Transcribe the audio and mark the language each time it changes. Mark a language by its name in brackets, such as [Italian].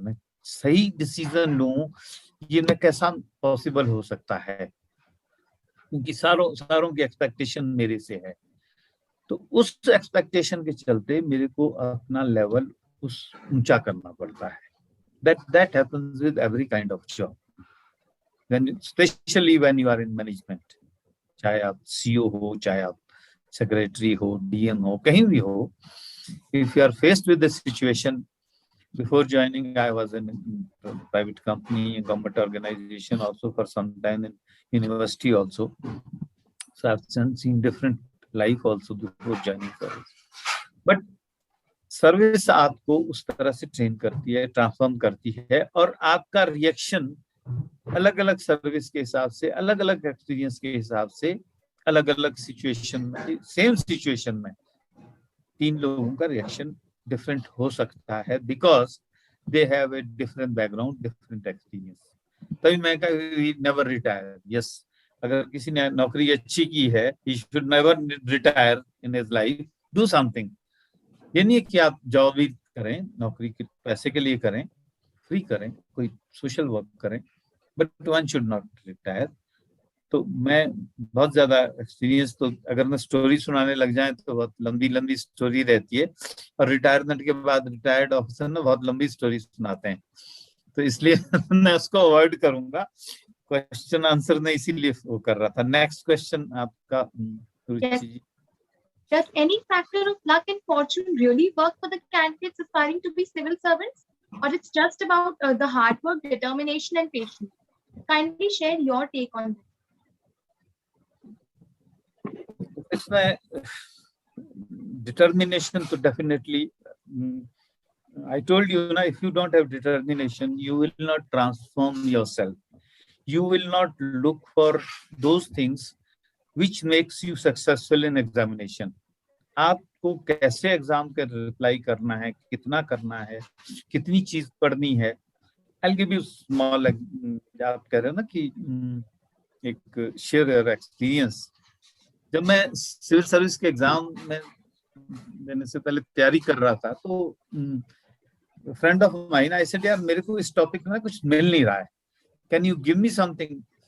[Hindi] मैं सही decision लूं, ये मैं कैसा possible हो सकता है, क्योंकि सारों की expectation मेरे से है। तो उस expectation के चलते मेरे को अपना level उस ऊंचा करना पड़ता है। [English] That happens with every kind of job. Especially when you are in management, [Hindi] चाहे आप CEO हो, चाहे आप secretary हो, DM हो, कहीं भी हो, [English] if you are faced with the situation Before joining, I was in a private company, a government organization, also for some time in university also. So I've seen different life also before joining service. [Hindi] But service आपको उस तरह से train करती है, transform करती है, और आपका रिएक्शन अलग अलग सर्विस के हिसाब से, अलग अलग एक्सपीरियंस के हिसाब से, अलग अलग सिचुएशन में, सेम सिचुएशन में 3 लोगों का रिएक्शन डिफरेंट हो सकता है, [English] Because they have a different background, different experience. [Hindi] तभी मैं कहा नेवर रिटायर। यस, अगर किसी ने नौकरी अच्छी की है, [English] He should never retire in his life, do something. [Hindi] ये नहीं है कि आप जॉब ही करें, नौकरी के पैसे के लिए करें, फ्री करें, कोई सोशल वर्क करें, [English] But one should not retire. [Hindi] तो मैं बहुत ज्यादा एक्सपीरियंस, तो अगर मैं स्टोरी सुनाने लग जाए तो बहुत लंबी लंबी स्टोरी रहती है, और रिटायरमेंट के बाद रिटायर्ड ऑफिसर ना बहुत लंबी स्टोरी सुनाते हैं, तो इसलिए मैं उसको अवॉइड करूंगा। क्वेश्चन आंसर नहीं इसीलिए वो कर रहा था। नेक्स्ट क्वेश्चन आपका रुचि जी। [English] Does any factor of luck and fortune really work for the candidates aspiring to be civil servants, or it's just about the hard work, determination, and patience? Kindly share your take on this. इसमें determination तो definitely, I told you ना, if you don't have determination, you will not transform yourself. You will not look for those things which makes you successful in examination. [Hindi] आपको कैसे exam का reply करना है, कितना करना है, कितनी चीज पढ़नी है। [English] I'll give you small, [Hindi] आप कह रहे हो ना कि एक शेयर एक्सपीरियंस। जब मैं सिविल सर्विस के एग्जाम में देने से पहले तैयारी कर रहा था, तो [English] friend of mine, [Hindi] I said यार मेरे को इस टॉपिक में कुछ मिल नहीं रहा है, [English] Can you give me something.